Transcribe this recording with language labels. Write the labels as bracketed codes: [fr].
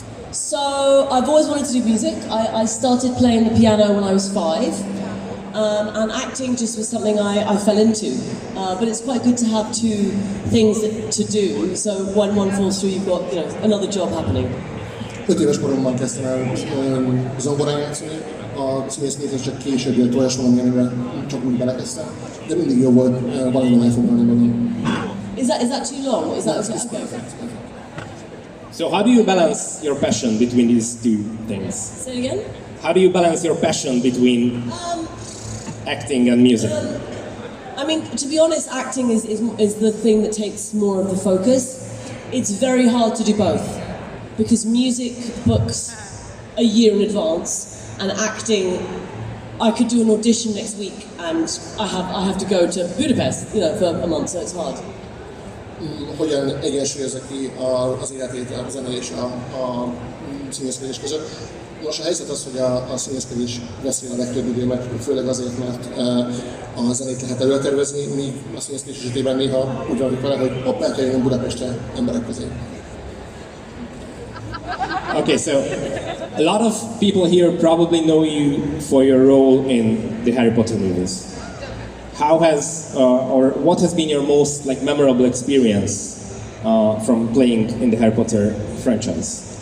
[en] So I've always wanted to do music. I started playing the piano when I was 5, and acting just was something I fell into. But it's quite good to have two things to do. So when one falls through, you've got another job happening. [hu] 5 éves koromban kezdtem el zongorán játszani, a színészkedés csak később jött olyas valami, amiben csak úgy belekezdtem, de mindig jó volt valamivel elfoglalni magam. [en] Is that too long? Is that okay? So how do you balance your passion between these two things? Say it again? How do you balance your passion between acting and music? I mean, to be honest, acting is the thing that takes more of the focus. It's very hard to do both, because music books a year in advance, and acting, I could do an audition next week, and I have to go to Budapest, for a month, so it's hard. [hu] Hogyan egyensúlyozza ki az életét a zene és a színészkedés között. Nos, a helyzet az, hogy a színészkedés veszi a legtöbb időmet, főleg azért, mert a zenét lehet előtervezni, míg a színészkedés esetében néha úgy vagyok vele, hogy el kell jönni Budapestre emberek közé. [en] Okay, so a lot of people here probably know you for your role in the Harry Potter movies. How has, or what has been your most memorable experience from playing in the Harry Potter franchise?